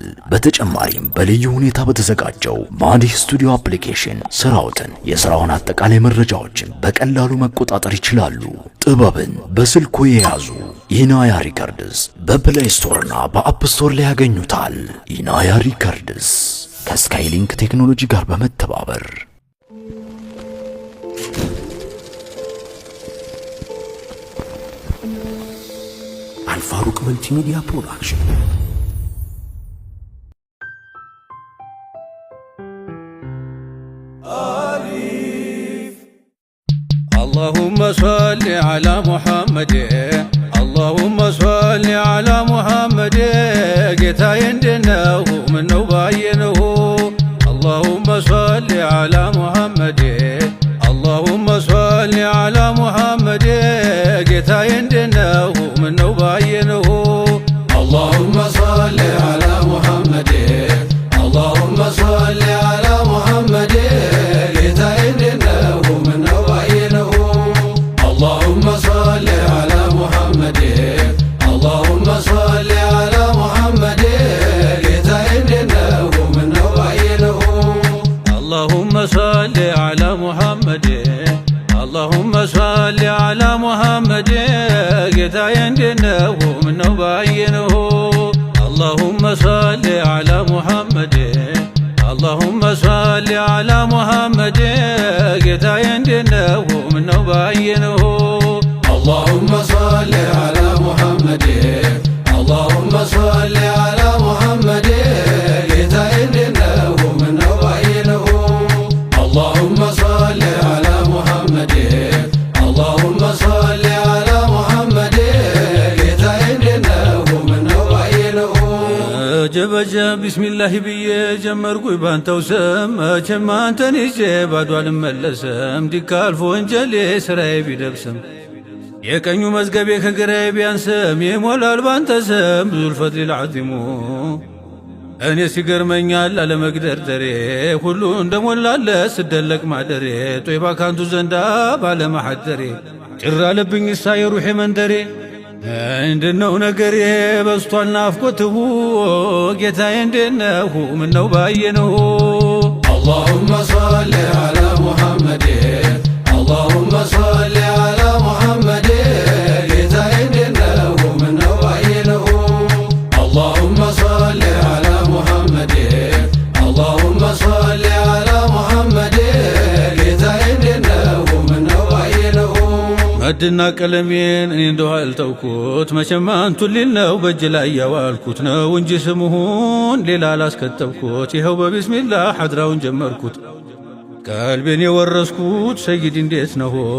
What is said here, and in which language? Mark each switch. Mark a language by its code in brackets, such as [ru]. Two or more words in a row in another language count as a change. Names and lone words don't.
[am] በተጨማሪም በልዩ ሁኔታ በተዘጋጀው ማዲህ ስቱዲዮ አፕሊኬሽን ስራዎትን፣ የስራውን አጠቃላይ መረጃዎችን በቀላሉ መቆጣጠር ይችላሉ። ጥበብን በስልኮ የያዙ ኢናያ ሪከርድስ በፕሌይ ስቶርና በአፕ ስቶር ላይ ያገኙታል። ኢናያ ሪከርድስ ከስካይሊንክ ቴክኖሎጂ ጋር በመተባበር አልፋሩቅ መልቲሚዲያ ፕሮዳክሽን። [ar] اللهم صل على محمد اللهم صل على محمد [am] ጌታዬ እንደነው ምነው ባየነው [ar] اللهم صل على محمد اللهم صل على محمد [am] ጌታዬ እንደነው ምነው ባየነው [ar] اللهم صل على محمد اللهم صل على محمد [am] ጌታዬ እንደነው ምነው ባየነው [ar] اللهم صل على محمد اللهم صل على محمد [am] ጌታዬ እንደነው ምነው ባየነው [ar] اللهم صل على محمد اللهم صل على محمد [am] ጌታዬ እንደነው ምነው ባየነው [ar] اللهم صل على محمد اللهم صل على محمد ጌታዬ [am] እንደነው ምነው ባየነው [ar] اللهم صل على محمد اللهم صل على محمد [am] ጌታዬ እንደነው ምነው ባየነው [ar] اللهم صل على محمد اللهم صل على محمد [am] ጌታዬ እንደነው ምነው ባየነው ጀበጀብ ቢስሚላህ ብዬ ጀመርኩኝ ባንተው ስም መቼም አንተን ይዤ ባዶ አልመለስም። ዲካልፎ ወንጀሌ ስራዬ ቢደብስም የቀኙ መዝገቤ ከግራዬ ቢያንስም ይሞላል ባንተ ስም [ar] ذو الفضل العظيم። [am] እኔ ሲገርመኛል አለመግደርደሬ ሁሉ እንደሞላለ ስደለቅ ማደሬ ጦይባ ካንቱ ዘንዳ ባለማሐደሬ ጭር አለብኝ እሳ የሩሄ መንደሬ እንደነው ነገሬ በስቷል ናፍቆትሁ ጌታዬ እንደነሁ ምነው ባየነሁ [ar] اللهم صل على محمد اللهم صل على محمد [am] ጌታዬ እንደነሁ ምነው ባየነሁ [ar] اللهم صل على محمد اللهم صل على محمد [am] ጌታዬ እንደነሁ ምነው ባየነሁ ማዕድና ቀለሜን እኔ እንደው አልተውኩት መቼም አንቱን ሊል ነው በእጅ ላይ ያዋልኩት ነው እንጂ ስሙን ሌላ አላስከተብኩት። ይኸው በቢስሚላህ ሐድራውን ጀመርኩት። ቀልቤን የወረስኩት ሰይድ እንዴት ነው